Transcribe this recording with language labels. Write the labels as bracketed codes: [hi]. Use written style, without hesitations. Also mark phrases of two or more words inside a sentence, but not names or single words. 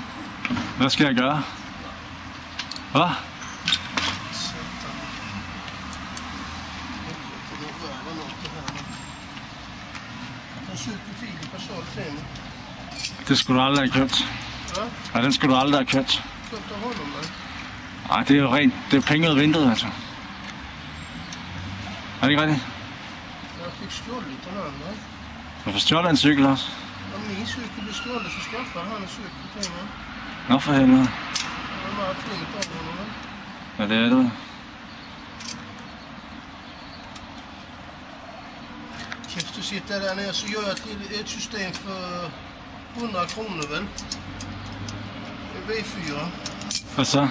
[da] Hvad skal jeg gøre? Hvad? Det skulle du aldrig have købt. Ja, den skulle du aldrig have købt. [sv] Köpte honom där. [da] Nej, det er jo rent. Det er penge ud af vinduet, altså. Er det ikke rigtigt? [sv] Jag fick stjålet den andra. [da] Du får stjålet en cykel også. [sv] Om min cykel blev stjålet så skaffade han en cykel till mig. [da] Nå for helvede. [sv] Det var meget fint av honom. [da] Ja, det er det. [sv] Kæft, du sitter där nere så gör jag till ett system för 100 kronor väl. V4. [da] Hvad så?